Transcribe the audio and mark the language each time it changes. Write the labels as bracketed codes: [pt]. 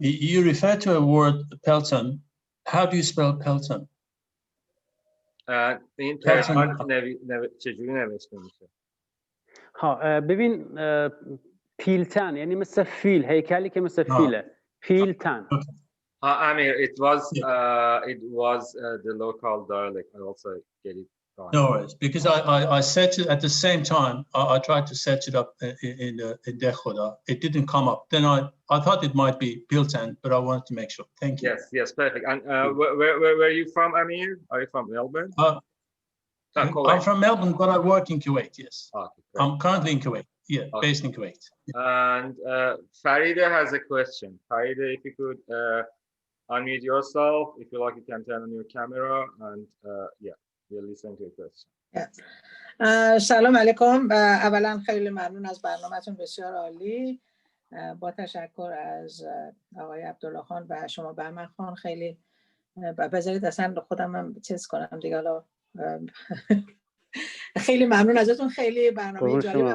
[en] You refer to a word, pelton. How do you spell pelton? [fa] این پلتان چجوری نوشته میشه؟ ببین پیلتن یعنی مثل فیل، هیکلی که مثل فیله. پیلتن. [en] Amir, it was the local dialect. I also get it wrong. No worries, because I searched it at the same time. I tried to search it up in Dekhoda. It didn't come up. Then I thought it might be Piltan, but I wanted to make sure. Thank you. Yes, perfect. And where are you from, Amir? Are you from Melbourne? I'm from Melbourne, but I work in Kuwait. Yes, okay, I'm currently in Kuwait. Yeah, okay. Based in Kuwait. And Farida has a question. Farida, if you could unmute yourself, if you like, you can turn on your camera, and yeah, we'll listen to your question. [fa] سلام علیکم. اولا خیلی ممنون از برنامه‌تون، بسیار عالی. با تشکر از آقای عبدالله خان و شما بهمن خان، خیلی بذارید اصلا خودم هم چیز کنم دیگه. حالا خیلی ممنون ازتون، خیلی برنامه جالبه.